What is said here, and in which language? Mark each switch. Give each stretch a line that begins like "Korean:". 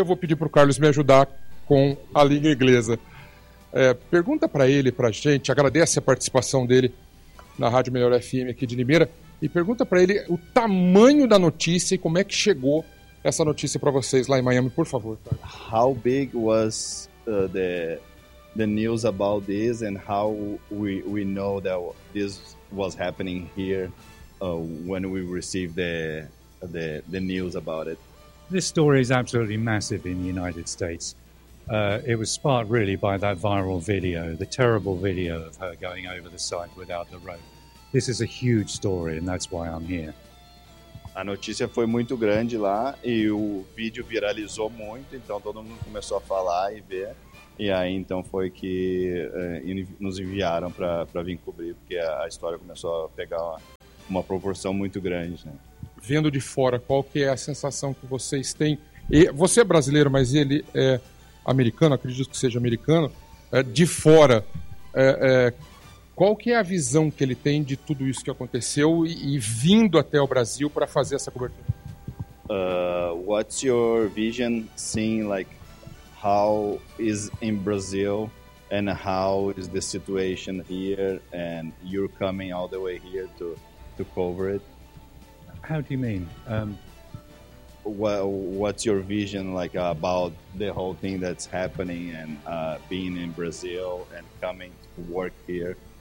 Portuguese: Eu vou pedir para o Carlos me ajudar com a língua inglesa. Pergunta para ele, para a gente, agradece a participação dele na Rádio Melhor FM aqui de Limeira, e pergunta para ele o tamanho da notícia e como é que chegou essa notícia para vocês lá em Miami, por favor, Carlos.
English: How big was the news about this and how we know that this was happening here? When we received the news about it, this story is absolutely massive in the United States. It was sparked really by that viral video, the terrible video of her going over the side without the rope. This is a huge story and that's why I'm here.
Portuguese: A notícia foi muito grande lá e o vídeo viralizou muito, então todo mundo começou a falar e ver. E aí então foi que nos enviaram para vir cobrir, porque a história começou a pegar uma proporção muito grande, né? Vendo de fora, qual que é a sensação que vocês têm? E você é brasileiro, mas ele é americano, acredito que seja americano. De fora, qual que é a visão que ele tem de tudo isso que aconteceu e vindo até o Brasil para fazer essa cobertura?
English: What's your vision seeing like? How is in Brazil and how is the situation here and you're coming all the way here to cover it? How do you mean? What's your vision like about the whole thing that's happening and being in Brazil and coming to work here?